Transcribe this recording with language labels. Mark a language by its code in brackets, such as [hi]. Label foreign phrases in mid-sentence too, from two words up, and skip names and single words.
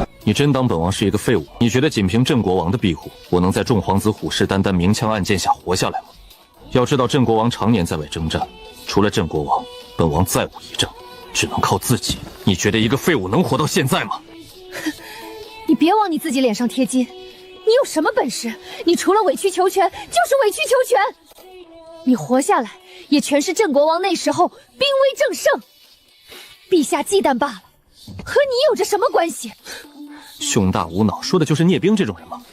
[zh] 你真当本王是一個廢物？你覺得僅憑鎮國王的庇護，我能在眾皇子虎視眈眈、明槍暗箭下活下來嗎？要知道，鎮國王常年在外征戰，除了鎮國王，本王再無一證，只能靠自己。你覺得一個廢物能活到現在嗎？你別往你自己臉上貼金，你有什麼本事？你除了委曲求全，就是委曲求全。你活下來，也全是鎮國王那時候兵威正盛，陛下忌憚罷了，和你有着什麼關係？胸大無腦，說的就是聂冰這種人嗎？